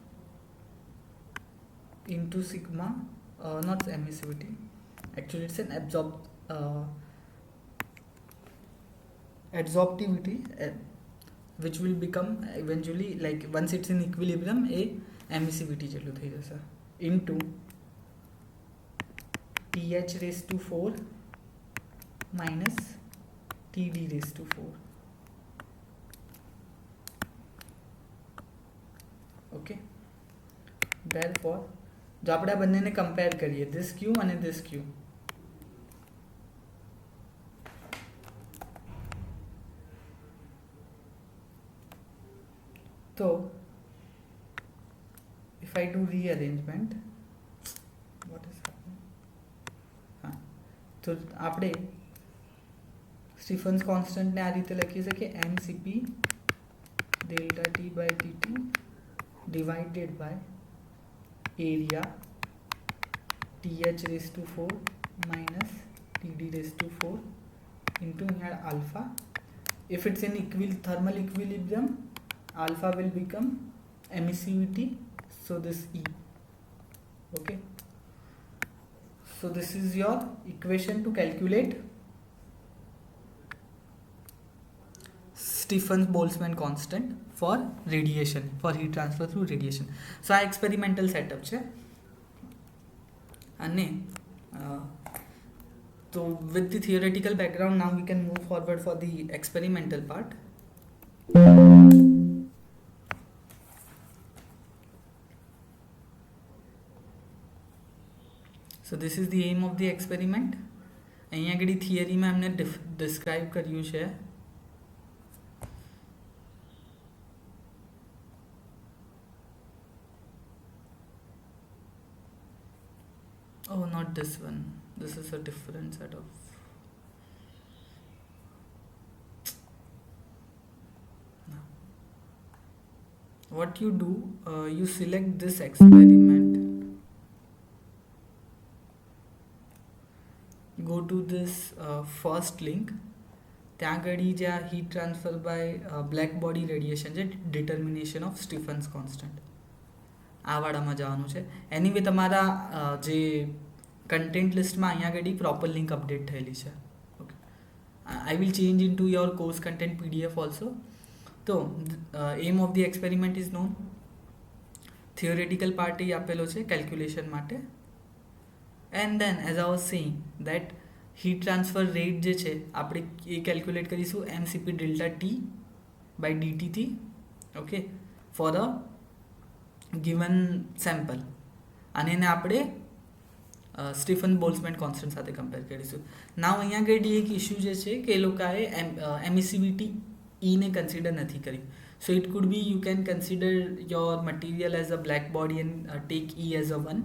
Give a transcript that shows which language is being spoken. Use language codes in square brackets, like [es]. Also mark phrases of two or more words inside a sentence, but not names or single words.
[en] into sigma, not emissivity, actually it's an adsorptivity, which will become eventually, like once it's in equilibrium, a emissivity [gu] જેટલું થઈ જશે, [en] into TH raised to 4 minus TD raised to 4. [gu] ઓકે, therefore જો આપણે આ બંનેને કમ્પેર કરીએ, [en] this Q અને this Q, તો if I do rearrangement, what is happening? [gu] હા, તો આપણે સ્ટીફન્સ કોન્સ્ટન્ટને આ રીતે લખી શકીએ, [en] mCp delta T by dt divided by area TH raised to 4 minus TD raised to 4 into here alpha. If it's in thermal equilibrium, alpha will become emissivity, so this E. Okay, so this is your equation to calculate Stephen-Boltzmann constant for radiation, for heat transfer through radiation. So [gu] આ experimental setup છે. [en] અને so with the theoretical background, now we can move forward for the experimental part. So this is the aim of the experiment. [gu] અહીંયા આગળ થિયરીમાં એમને ડિસ્ક્રાઇબ કર્યું છે. [en] Oh, not this one. This is a different set of. No. What you do, you select this experiment. Go to this first link. [gu] ત્યાં આગળ જે આ [en] heat transfer by black body radiation [gu] છે, [en] determination of Stefan's constant, [gu] આ વાળામાં જવાનું છે. એનીવે તમારા જે [en] content listમાં [gu] અહીંયા આગળ [en] proper link update [gu] થયેલી છે. [en] Okay, I will change in to your course content PDF also. તો aim of the experiment is known. theoretical part [gu] એ આપેલો છે કેલ્ક્યુલેશન માટે. [en] and then as I was saying that heat transfer rate [gu] જે છે આપણે એ કેલ્ક્યુલેટ કરીશું [en] mCp delta T by dt થી. Okay, for a given sample, [gu] અને એને આપણે સ્ટીફન બોલ્ટ્ઝમેન કોન્સ્ટન્ટ સાથે કમ્પેર કરીશું. નાવ અહીંયા આગળ એક ઇસ્યુ જે છે કે એ લોકોએ એમિસિવિટી ઈને કન્સિડર નથી કરી. [en] so it could be you can consider your material as a black body and take E as a 1.